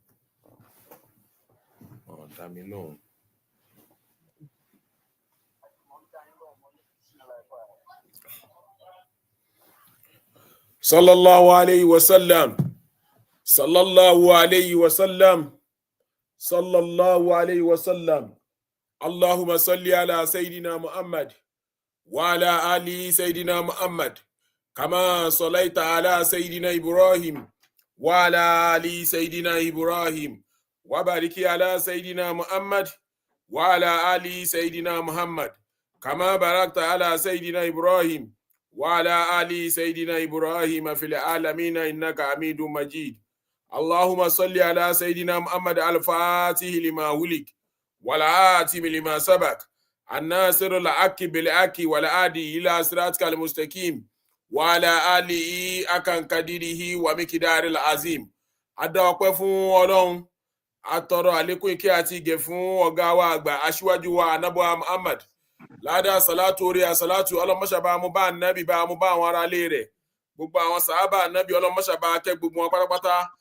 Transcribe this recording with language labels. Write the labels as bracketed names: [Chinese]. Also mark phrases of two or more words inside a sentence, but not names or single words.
[Yoruba] Dá mi lóhùn. [Arabic] صلى الله عليه وسلم. صلى الله عليه وسلم. صلى الله عليه وسلم. اللهم صل على سيدنا محمد وعلى آل سيدنا محمد كما صليت على سيدنا إبراهيم وعلى آل سيدنا إبراهيم وبارك على سيدنا محمد وعلى آل سيدنا محمد كما باركت على سيدنا إبراهيم وعلى آل سيدنا إبراهيم في العالمين إنك حميد مجيد. اللهم صل على سيدنا محمد الفاتح لما أغلق والعاتم لما سبق الناصر الحق بالحق والهادي إلى صراطك المستقيم وعلى آله حق قدره ومقداره العظيم. [Yoruba] Adá ọpẹ́ fún Ọlọ́run, atọrọ àlékún ìkẹ́ àti ìgẹ̀ fún ọ̀gá wa àgbà aṣíwájú wa Ànábì Muhammad. Ládàá salatu orí àsálátù ọlọ́mọṣàbá mú bá Ànábì bá mú bá àwọn ará ilé rẹ̀. Gbogbo àwọn sàhábà Ànábì ọlọ́mọṣàbá kẹ́ gbogbo wọn pátápátá.